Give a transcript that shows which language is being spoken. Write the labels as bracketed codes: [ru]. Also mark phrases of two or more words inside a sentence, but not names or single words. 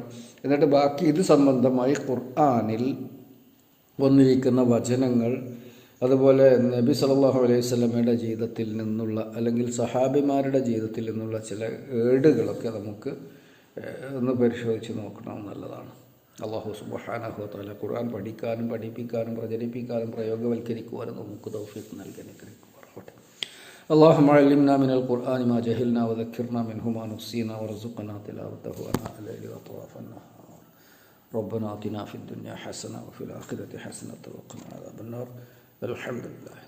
[ml] എന്നിട്ട് ബാക്കി ഇത് സംബന്ധമായി ഖുർആനിൽ വന്നിരിക്കുന്ന വചനങ്ങൾ, അതുപോലെ നബി [ar] صلى الله عليه [ml] വസല്ലമയുടെ ജീവിതത്തിൽ നിന്നുള്ള അല്ലെങ്കിൽ സഹാബിമാരുടെ ജീവിതത്തിൽ നിന്നുള്ള ചില ഏടുകളൊക്കെ നമുക്ക് ഒന്ന് പരിശോധിച്ച് നോക്കണം, നല്ലതാണ്. [ar] الله سبحانه وتعالى [ml] ഖുർആൻ പഠിക്കാനും പഠിപ്പിക്കാനും പ്രചരിപ്പിക്കാനും പ്രയോഗവൽക്കരിക്കുവാനും നമുക്ക് തൗഫീഖ് നൽകി അനുഗ്രഹിക്കുമാറാവട്ടെ. [ar] اللهم علمنا من القرآن ما جهلنا وذكرنا منه ما نسينا وارزقنا تلاوته آناء الليل وأطراف النهار. ربنا آتنا في الدنيا حسنة وفي الآخرة حسنة وقنا عذاب النار. الحمد لله.